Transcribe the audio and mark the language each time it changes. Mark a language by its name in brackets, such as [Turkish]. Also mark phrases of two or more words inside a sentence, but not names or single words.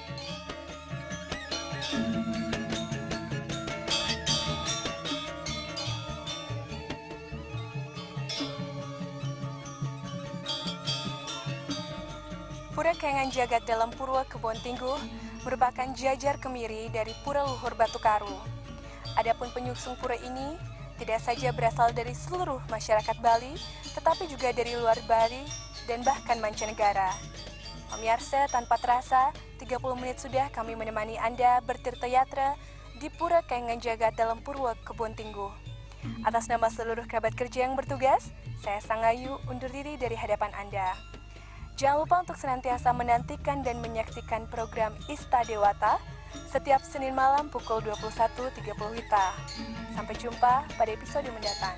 [Indonesian] Pura Kayangan Jagat dalam Purwo Kubontinggo merupakan jajar kemiri dari Pura Luhur Batu Karu. Adapun penyusun pura ini tidak saja berasal dari seluruh masyarakat Bali, tetapi juga dari luar Bali dan bahkan mancanegara. Pemirsa, tanpa terasa, 30 menit sudah kami menemani Anda bertirta-yatra di Pura Kayangan Jagat dalam Purwo Kubontinggo. Atas nama seluruh kerabat kerja yang bertugas, saya Sangayu undur diri dari hadapan Anda. Jangan lupa untuk senantiasa menantikan dan menyaksikan program Ista Dewata setiap Senin malam pukul 21.30 WITA. Sampai jumpa pada episode mendatang.